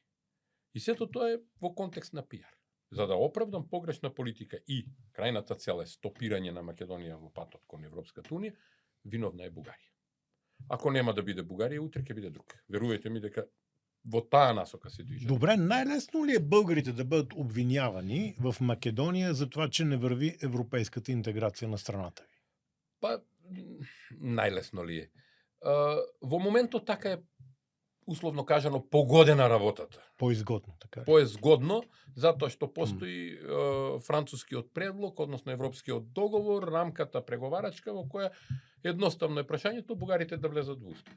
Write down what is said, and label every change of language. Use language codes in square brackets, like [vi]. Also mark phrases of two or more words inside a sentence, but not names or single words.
[mk] И сето тоа е во контекст на пиар. За да оправдам погрешна политика и крајната цел е стопирање на Македонија во патот кон Европската унија, виновна е Бугарија. Ако нема да биде Бугарија, утре ќе биде друг. Верувајте ми дека во таа насока се движат. [bg] Добре, најлесно ли е българите да бъдат обвинявани в Македонија за това, че не върви европейската интеграција на страната ви? [mk] Па, најлесно ли е? Во моментот така е, условно кажано, погодена работата. Поизгодно, така. Поизгодно, затоа што постои францускиот предлог, односно европскиот договор, рамката преговарачка во која едноставно е прашањето бугарите да влезат во устав.